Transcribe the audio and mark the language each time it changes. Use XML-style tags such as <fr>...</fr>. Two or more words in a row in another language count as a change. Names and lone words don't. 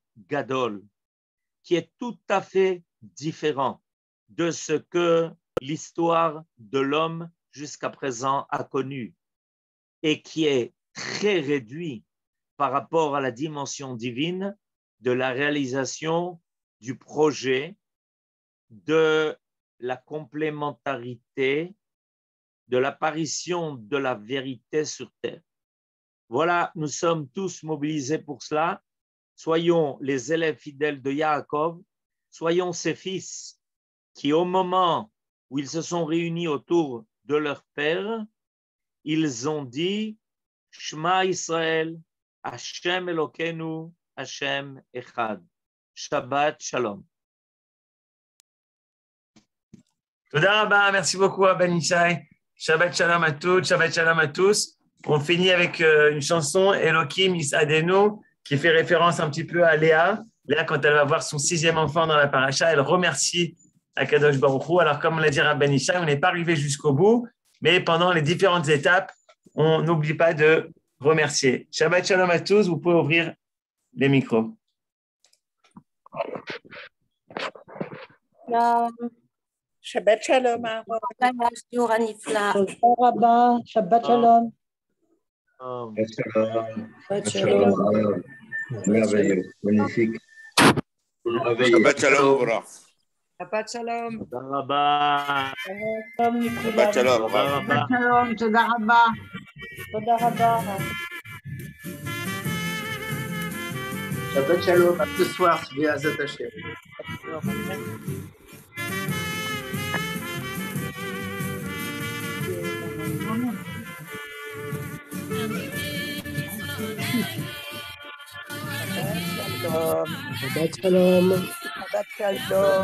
<fr>gadol, qui est tout à fait différent de ce que l'histoire de l'homme jusqu'à présent a connu et qui est très réduit par rapport à la dimension divine de la réalisation du projet, de la complémentarité, de l'apparition de la vérité sur terre. Voilà, nous sommes tous mobilisés pour cela. Soyons les élèves fidèles de Yaakov, soyons ses fils qui, au moment où ils se sont réunis autour de leur père, ils ont dit</fr> <he>שמע ישראל, השם אלוקינו, השם אחד. שבת שלום. תודה רבה,</he> <fr>merci beaucoup à Ben Ishai.</fr> <he>שבת שלום</he> <fr>à toutes,</fr> <he>שבת שלום</he> <fr>à tous. On finit avec une chanson, Elohim Yisadenu, qui fait référence un petit peu à Léa. Léa, quand elle va voir son 6e enfant dans la paracha, elle remercie</fr> <he>הקדוש ברוך הוא.</he> <fr>Alors, comme on l'a dit à Ben Ishai, on n'est pas arrivé jusqu'au bout, mais pendant les différentes étapes, on n'oublie pas de remercier.</fr> <he>שבת שלום</he> <fr>à tous. Vous pouvez ouvrir les micros.</fr> <he>שבת שלום. שבת שלום. שבת שלום.</he> <fr>Merveilleux, magnifique.</fr> <he>שבת שלום, Bora. שבת שלום. תודה רבה. שבת שלום, Bora. Shalom, תודה רבה. תודה רבה. שבת שלום,</he> <fr>à ce soir, bien attaché.</fr> <he>שבת שלום. שבת שלום.</he>